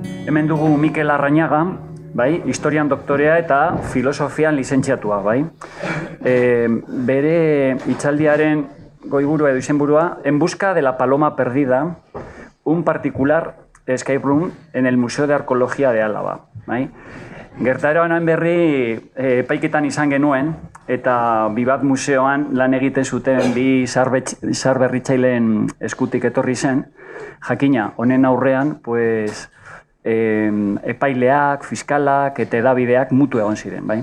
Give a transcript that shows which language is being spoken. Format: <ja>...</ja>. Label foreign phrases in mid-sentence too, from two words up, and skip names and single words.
<eu>hemen dugu Mikel Arrañaga, bai, historian doktorea eta filosofian lizentziatua, bai. Bere hitzaldiaren goiburua edo izenburua,</eu> <es>En busca de la paloma perdida, un particular escape room en el Museo de Arqueología de Álava, bai.</es> <eu>Gertaera honen berri epaiketan izan genuen, eta Bibat museoan lan egiten zuten bi zaharberritzaileen eskutik etorri zen. Jakina, honen aurrean, pues, epaileak, fiskalak eta edabideak mutu egon ziren, bai?</eu>